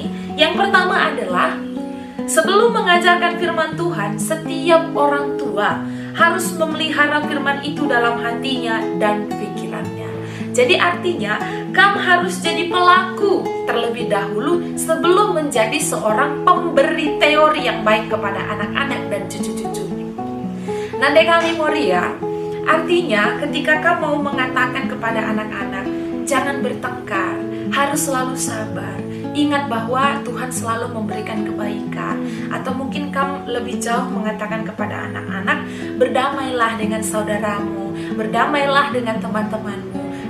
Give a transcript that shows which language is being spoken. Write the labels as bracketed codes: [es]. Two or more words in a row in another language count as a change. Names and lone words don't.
[id] Yang pertama adalah, sebelum mengajarkan firman Tuhan, setiap orang tua harus memelihara firman itu dalam hatinya dan pikirannya. Jadi artinya, kamu harus jadi pelaku terlebih dahulu sebelum menjadi seorang pemberi teori yang baik kepada anak-anak dan cucu-cucu. [btx] Nande kami Moria, [id] artinya ketika kamu mau mengatakan kepada anak-anak, jangan bertengkar, harus selalu sabar. Ingat bahwa Tuhan selalu memberikan kebaikan. Atau mungkin kamu lebih jauh mengatakan kepada anak-anak, berdamailah dengan saudaramu, berdamailah dengan teman-temanmu.